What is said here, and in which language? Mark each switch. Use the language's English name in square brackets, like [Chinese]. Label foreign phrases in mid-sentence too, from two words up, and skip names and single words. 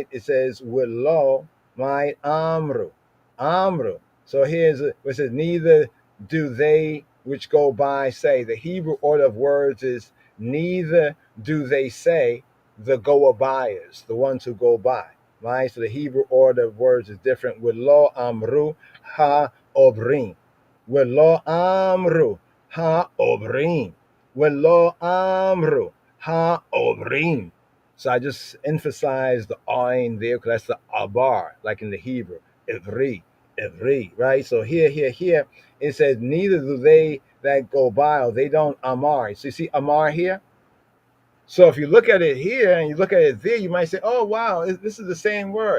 [English] It says Willo, right? Amru. So here's it says, neither do they which go by say. The Hebrew order of words is neither do they say, the go-abayers, the ones who go by, right? So the Hebrew order of words is different. [Hebrew] ולא אמרו העוברים. ולא אמרו העוברים. ולא אמרו העוברים. [English] So I just emphasize the ayin there, because that's the abar, like in the Hebrew. Ivri, right? So here, it says, neither do they that go by, or they don't amar. So you see amar here? So if you look at it here and you look at it there, you might say, oh, wow, this is the same word.